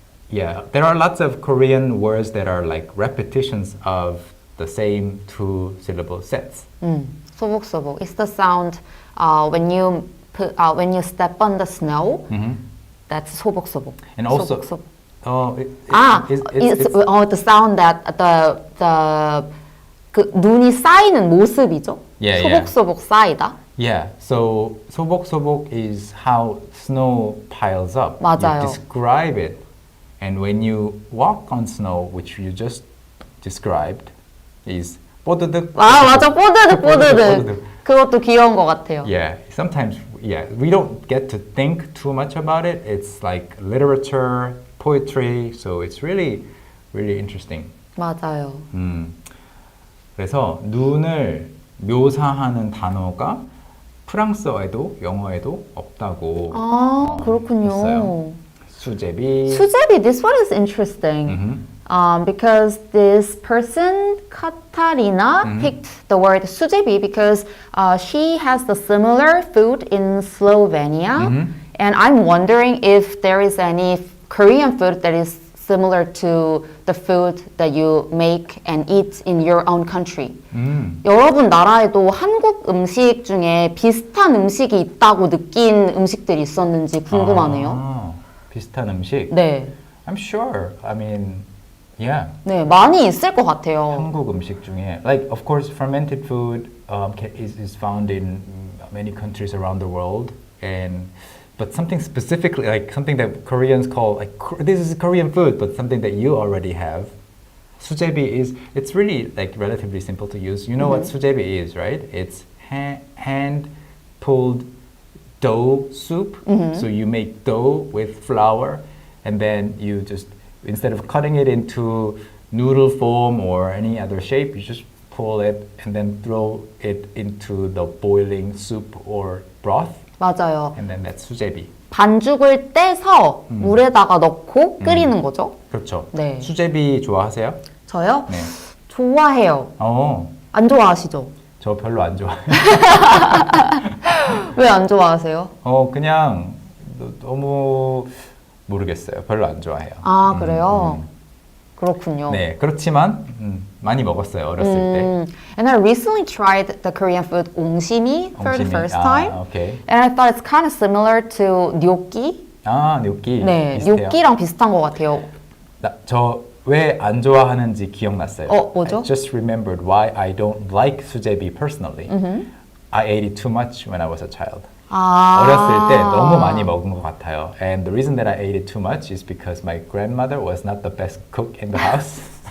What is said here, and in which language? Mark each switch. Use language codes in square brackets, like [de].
[en] Yeah, there are lots of Korean words that are like repetitions of the same two syllable sets. [ko] 소복소복. [en] It's the sound when you step on the snow. That's 소복소복. And also, [ko] 소복소복. [en] it's the sound that [ko] 그 눈이 쌓이는 모습이죠. [en] Yeah, yeah. [ko] 소복소복 쌓이다. [en] yeah. So 소복 is how snow piles up. [ko] 맞아요. [en] You describe it, and when you walk on snow, which you just described, is 뽀드득. [ko] 아 맞아 뽀드득 뽀드득. 뽀드득. 그것도 귀여운 것 같아요. [en] Yeah, sometimes, we don't get to think too much about it. It's like literature, poetry, so it's really, really interesting. [ko] 맞아요. 그래서 눈을 묘사하는 단어가 프랑스어에도 영어에도 없다고 아 그렇군요. 있어요. 수제비. [en] 수제비, this one is interesting. Because this person, Katarina, picked the word 수제비 because she has the similar food in Slovenia. And I'm wondering if there is any Korean food that is similar to the food that you make and eat in your own country. [ko] 여러분 나라에도 한국 음식 중에 비슷한 음식이 있다고 느낀 음식들이 있었는지 궁금하네요. 비슷한 음식? 네. [en] I'm sure. I mean, yeah. [ko] 네, 많이 있을 것 같아요. 한국 음식 중에, [en] of course, fermented food is found in many countries around the world, but something specifically, something that Koreans call, this is Korean food, but something that you already have. 수제비 it's really relatively simple to use. You know what 수제비 is, right? It's hand-pulled dough soup. So you make dough with flour, and then you just, instead of cutting it into noodle form or any other shape, you just pull it and then throw it into the boiling soup or broth. [ko] 맞아요. [en] And then that's 수제비. [ko] 반죽을 떼서 물에다가 넣고 끓이는 거죠. 그렇죠. 네. 수제비 좋아하세요? 저요? 네. 좋아해요. 안 좋아하시죠? 저 별로 안 좋아해요. 왜 안 좋아하세요? 그냥, 너무, 모르겠어요. 별로 안 좋아해요. 아, 그래요? 그러면, 그, 누니 쌓이는 모습이죠? 소복소복. 네. 소복소복. 아, 그래요? 그렇군요. 네, 그렇지만 많이 먹었어요 어렸을 때. [en] And I recently tried the Korean food 옹심이 for the [ko] 옹심이. [en] first time. [ko] 오케이. [en] And I thought it's kind of similar to gnocchi. gnocchi. [ko] 네, 비슷해요. gnocchi랑 비슷한 것 같아요. 저 왜 안 좋아하는지 기억났어요. 뭐죠? [en] I just remembered why I don't like 수제비 personally. I ate it too much when I was a child. [ko] 어렸을 때 너무 많이 먹은 것 같아요. [en] And the reason that I ate it too much is because my grandmother was not the best cook in the house.